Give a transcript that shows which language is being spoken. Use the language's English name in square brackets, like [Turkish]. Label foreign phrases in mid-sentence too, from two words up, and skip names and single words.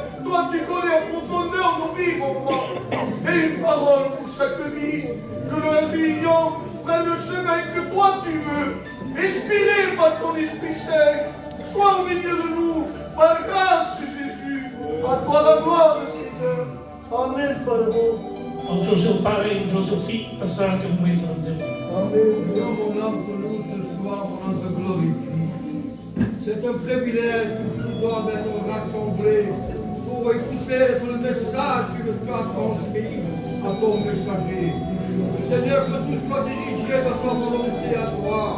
[French] Toi, tu connais en profondeur nos vies, mon roi. Et une parole pour chaque vie. Que le réunion prenne le chemin que toi tu veux. Inspiré par ton Esprit Saint. Sois au milieu de nous. Par grâce, Jésus. À toi la gloire, Seigneur. Amen, Pardon. [Portuguese] On José o Pai e José o Filho passaram aquele momento ante Deus. [French] Amen. Dieu, mon âme, pour nous ce soir, on te glorifie. C'est un privilège de pouvoir être rassemblés pour écouter le message que tu as transmis à ton messager. Seigneur, que tout soit dirigé dans ta volonté à toi.